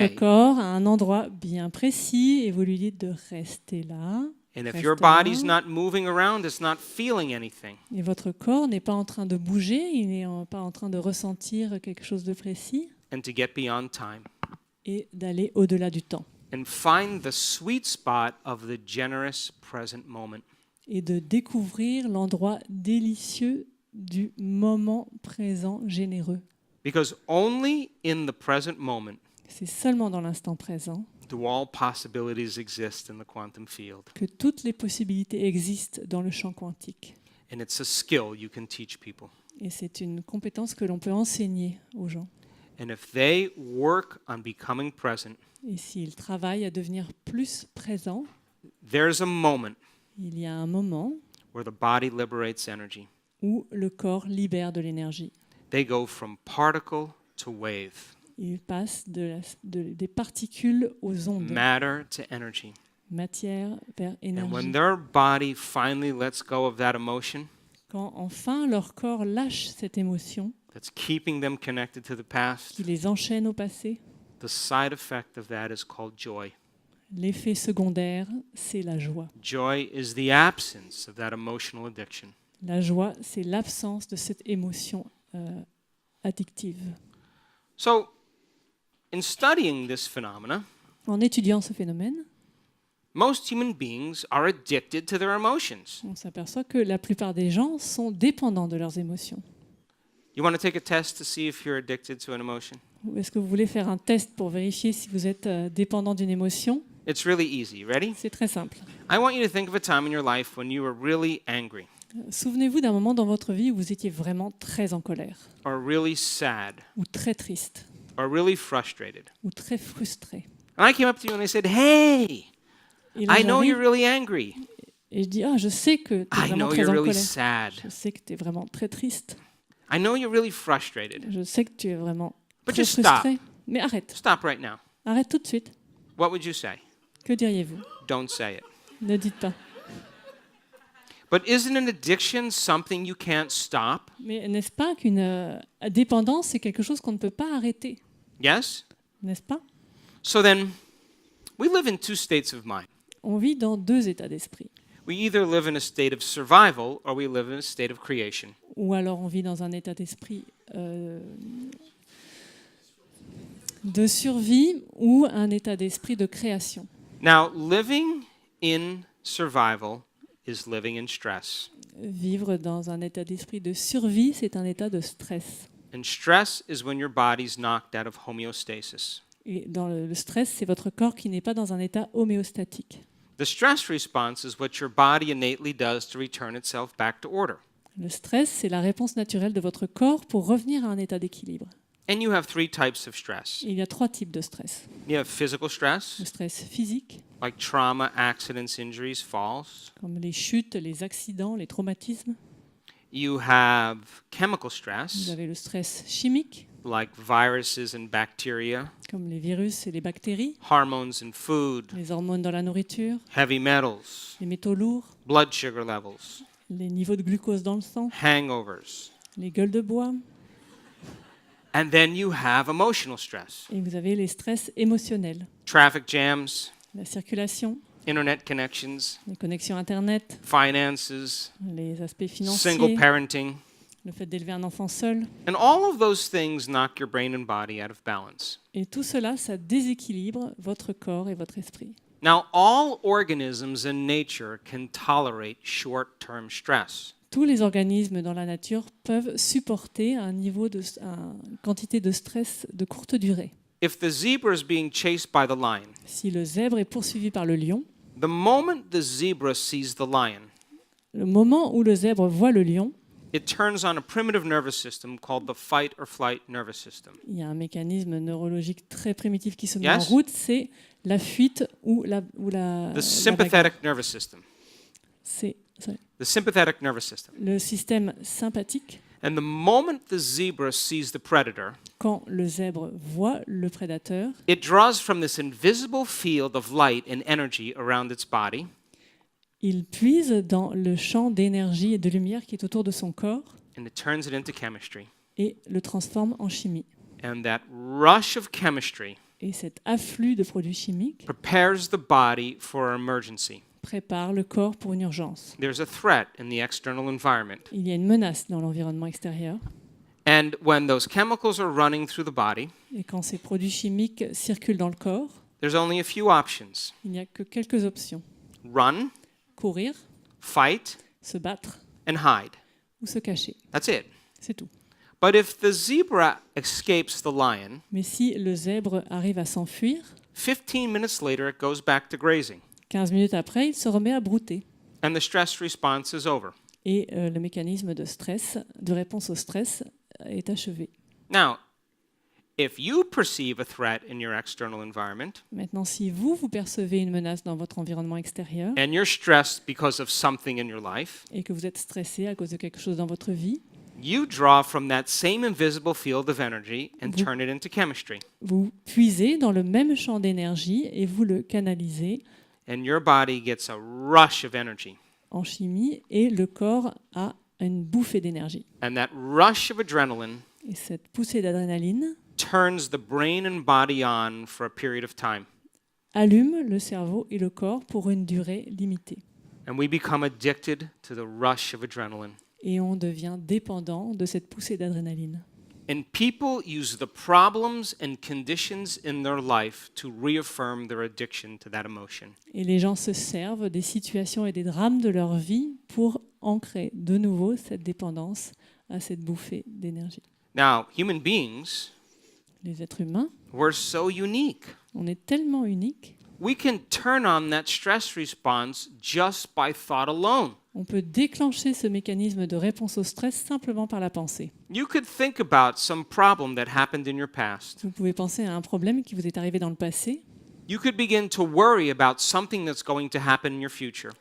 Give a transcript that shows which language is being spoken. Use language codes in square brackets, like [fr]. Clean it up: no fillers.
[fr] votre corps à un endroit bien précis et vous lui dites de rester là. [en] And if [fr] Reste [en] your [fr] là. [en] body's not moving around, it's not feeling anything. [fr] Et votre corps n'est pas en train de bouger, il n'est pas en train de ressentir quelque chose de précis [en] And to get beyond time. [fr] et d'aller au-delà du temps [en] And find the sweet spot of the generous present moment. [fr] et de découvrir l'endroit délicieux du moment présent généreux. [en] Because only in the present moment [fr] C'est seulement dans l'instant présent [en] do all possibilities exist in the quantum field. [fr] que toutes les possibilités existent dans le champ quantique. [en] And it's a skill you can teach people. [fr] Et c'est une compétence que l'on peut enseigner aux gens. [en] And if they work on becoming present, [fr] Et s'ils travaillent à devenir plus présents, [en] there's a moment [fr] il y a un moment [en] where the body liberates energy. [fr] où le corps libère de l'énergie. [en] They go from particle to wave, [fr] Il passe des particules aux ondes, [en] matter to energy. [fr] matière vers [en] And when [fr] énergie. [en] their body finally lets go of that emotion [fr] Quand enfin leur corps lâche cette émotion [en] that's keeping them connected to the past, [fr] qui les enchaîne au passé, [en] the side effect of that is called joy. [fr] l'effet secondaire, c'est la joie. [en] Joy is the absence of that emotional addiction. [fr] La joie, c'est l'absence de cette émotion addictive. [en] So, in studying this phenomena, [fr] En étudiant ce phénomène, [en] most human beings are addicted to their emotions. [fr] On s'aperçoit que la plupart des gens sont dépendants de leurs émotions. [en] You want to take a test to see if you're addicted to an emotion? [fr] Ou est-ce que vous voulez faire un test pour vérifier si vous êtes dépendant d'une émotion? [en] It's really easy. Ready? [fr] C'est très simple. [en] I want you to think of a time in your life when you were really angry [fr] Souvenez-vous d'un moment dans votre vie où vous étiez vraiment très en colère, [en] or really sad [fr] ou très triste, [en] or really frustrated. [fr] ou très frustré. [en] And I came up to you and I said, "Hey, [fr] Et là, [en] I know you're [fr] j'arrive [en] really angry. [fr] et je dis, je sais que tu es [en] I [fr] vraiment [en] know [fr] très [en] you're [fr] en [en] really [fr] colère. [en] sad. [fr] Je sais que tu es vraiment très triste. [en] I know you're really frustrated. [fr] Je sais que tu es vraiment [en] But [fr] très [en] just stop. [fr] frustré. Mais arrête. [en] Stop right now." [fr] Arrête tout de suite. [en] What would you say? [fr] Que diriez-vous? [en] Don't say it. [fr] Ne dites pas. [en] But isn't an addiction something you can't stop? [fr] Mais n'est-ce pas qu'une dépendance, c'est quelque chose qu'on ne peut pas arrêter? [en] Yes? [fr] N'est-ce pas? [en] So then, we live in two states of mind. [fr] On vit dans deux états d'esprit. [en] We either live in a state of survival or we live in a state of creation. [fr] Ou alors on vit dans un état d'esprit de survie ou un état d'esprit de création. [en] Now, living in survival is living in stress. [fr] Vivre dans un état d'esprit de survie, c'est un état de stress. [en] And stress is when your body's knocked out of homeostasis. [fr] Et dans le stress, c'est votre corps qui n'est pas dans un état homéostatique. [en] The stress response is what your body innately does to return itself back to order. [fr] Le stress, c'est la réponse naturelle de votre corps pour revenir à un état d'équilibre. [en] And you have three types of stress. [fr] Et il y a trois types de stress. [en] You have physical stress, [fr] Le stress physique, [en] like trauma, accidents, injuries, falls. [fr] comme les chutes, les accidents, les traumatismes. [en] You have chemical [fr] Vous [en] stress, [fr] avez le stress chimique, [en] like viruses and bacteria, [fr] comme les virus et les bactéries, [en] hormones and food, [fr] les hormones dans la nourriture, [en] heavy metals, [fr] les métaux lourds, [en] blood sugar levels, [fr] les niveaux de glucose dans le sang, [en] hangovers. [fr] les gueules de bois. [en] And then you have emotional stress, [fr] Et vous avez les stress émotionnels, [en] traffic jams, [fr] la circulation, [en] internet connections, [fr] les connexions Internet, [en] finances, [fr] les aspects [en] single [fr] financiers, [en] parenting. [fr] le fait d'élever un enfant seul. [en] And all of those things knock your brain and body out of balance. [fr] Et tout cela, ça déséquilibre votre corps et votre esprit. [en] Now, all organisms in nature can tolerate short-term stress. [fr] Tous les organismes dans la nature peuvent supporter une quantité de stress de courte durée. [en] If the zebra is being chased by the lion, [fr] Si le zèbre est poursuivi par le lion, [en] the moment the zebra sees the lion, [fr] le moment où le zèbre voit le lion, [en] it turns on a primitive nervous system called the fight or flight nervous system. [fr] il y a un mécanisme neurologique très primitif qui se met [en] Yes? [fr] en route, c'est la fuite ou la [en] The [fr] bagarre. [en] sympathetic nervous system. [fr] C'est [en] The sympathetic nervous system. [fr] le système sympathique. [en] And the moment the zebra sees the predator, [fr] Quand le zèbre voit le prédateur, [en] it draws from this invisible field of light and energy around its body, [fr] il puise dans le champ d'énergie et de lumière qui est autour de son corps [en] and it turns it into chemistry. [fr] et le transforme en chimie. [en] And that rush of chemistry [fr] Et cet afflux de produits chimiques [en] prepares the body for an emergency. [fr] prépare le corps pour une urgence. [en] There's a threat in the external environment. [fr] Il y a une menace dans l'environnement extérieur. [en] And when those chemicals are running through the body, [fr] Et quand ces produits chimiques circulent dans le corps, [en] there's only a few options. [fr] il n'y a que quelques options. [en] Run, [fr] Courir, [en] fight, [fr] se battre [en] and hide. [fr] ou se cacher. [en] That's it. [fr] C'est tout. [en] But if the zebra escapes the lion, [fr] Mais si le zèbre arrive à s'enfuir, [en] 15 minutes later it goes back to grazing. [fr] 15 minutes après, il se remet à brouter. [en] And the stress response is over. [fr] Et le mécanisme de stress, de réponse au stress, est achevé. [en] Now, if you perceive a threat in your external environment [fr] Maintenant, si vous percevez une menace dans votre environnement extérieur [en] and you're stressed because of something in your life, [fr] et que vous êtes stressé à cause de quelque chose dans votre vie, [en] you draw from that same invisible field of energy and [fr] Vous- [en] turn it into chemistry. [fr] vous puisez dans le même champ d'énergie et vous le canalisez [en] And your body gets a rush of energy. [fr] en chimie et le corps a une bouffée d'énergie. [en] And that rush of adrenaline [fr] Et cette poussée d'adrénaline [en] turns the brain and body on for a period of time. [fr] allume le cerveau et le corps pour une durée limitée. [en] And we become addicted to the rush of adrenaline. [fr] Et on devient dépendant de cette poussée d'adrénaline. [en] And people use the problems and conditions in their life to reaffirm their addiction to that emotion. [fr] Et les gens se servent des situations et des drames de leur vie pour ancrer de nouveau cette dépendance à cette bouffée d'énergie. [en] Now, human beings, [fr] Les êtres humains, [en] we're so unique. [fr] on est tellement uniques, [en] We can turn on that stress response just by thought alone. [fr] on peut déclencher ce mécanisme de réponse au stress simplement par la pensée. [en] You could think about some problem that happened in your past. [fr] Vous pouvez penser à un problème qui vous est arrivé dans le passé, [en] You could begin to worry about something that's going to happen in your future.